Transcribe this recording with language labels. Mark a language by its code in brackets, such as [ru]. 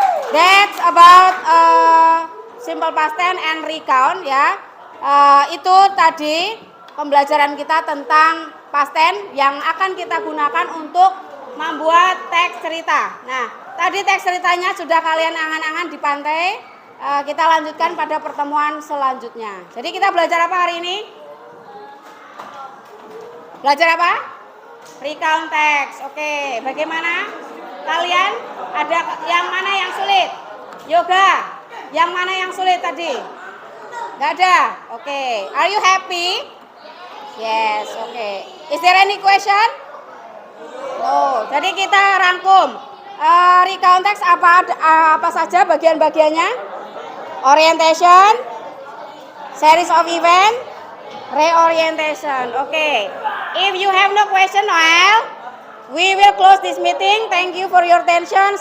[en] That's about simple past tense and recount ya. [id] Itu tadi pembelajaran kita tentang past tense yang akan kita gunakan untuk membuat teks cerita. Nah, tadi teks ceritanya sudah kalian angan-angan di pantai. Kita lanjutkan pada pertemuan selanjutnya. Jadi kita belajar apa hari ini? Belajar apa? Recount teks. Oke, bagaimana? Kalian ada yang mana yang sulit? [en] Yoga. [id] Yang mana yang sulit tadi? Gak ada? [en] Oke. Are you happy? Yes, oke. Is there any question? No. [id] Jadi kita rangkum. Recount text apa saja bagian-bagiannya? [en] Orientation, series of event, reorientation. Oke. If you have no question, Noel, we will close this meeting. Thank you for your attention.